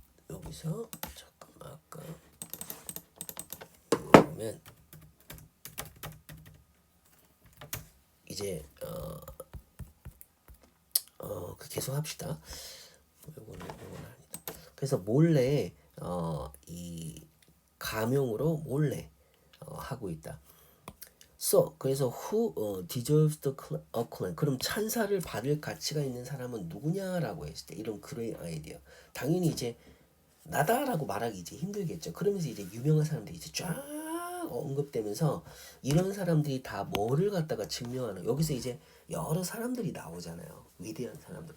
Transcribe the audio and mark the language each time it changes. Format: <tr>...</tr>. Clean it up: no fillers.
<ko>여기서 잠깐만 아까 보면 이제 계속 합시다. 이거는 아니다. 그래서 몰래 이 가명으로 몰래 하고 있다.</ko> <en>So</en> <ko>그래서</ko> <en>who deserves the acclaim?</en> <ko>그럼 찬사를 받을 가치가 있는 사람은 누구냐라고 했을 때 이런 그레이 아이디어. 당연히 이제 나다라고 말하기 이제 힘들겠죠. 그러면서 이제 유명한 사람들이 이제 쫙 언급되면서 이런 사람들이 다 뭐를 갖다가 증명하는, 여기서 이제 여러 사람들이 나오잖아요. 위대한 사람들.</ko>